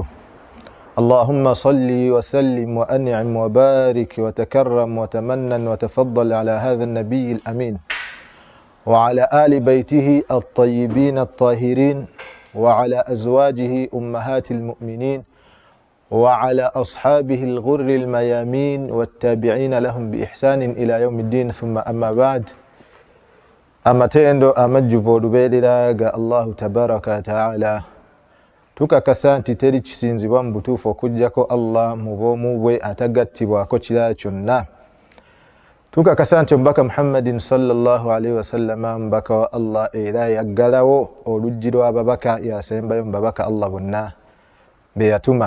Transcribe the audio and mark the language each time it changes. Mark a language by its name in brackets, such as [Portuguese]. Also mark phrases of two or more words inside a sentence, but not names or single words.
[Arabic] اللهم صل وسلم وأنعم وبارك وتكرم وتمنن وتفضل على هذا النبي الأمين وعلى آل بيته الطيبين الطاهرين وعلى أزواجه أمهات المؤمنين وعلى أصحابه الغر الميامين والتابعين لهم بإحسان إلى يوم الدين. ثم أما بعد، [Ganda] amatendo amajjuvolubelera ga [Arabic] الله تبارك وتعالى, [Ganda] tukakasa nti teri kisinzibwa mu butuufu okuggyako Allah mu bw'omu bwe atagattibwako kirala kyonna. Tukakasa nti omubaka Muhammadin [Arabic] صلى الله عليه وسلم [Ganda] mubaka wa Allah era yaggalawo oluggi lw'ababaka, yasembayo mu babaka Allah bonna be yatuma.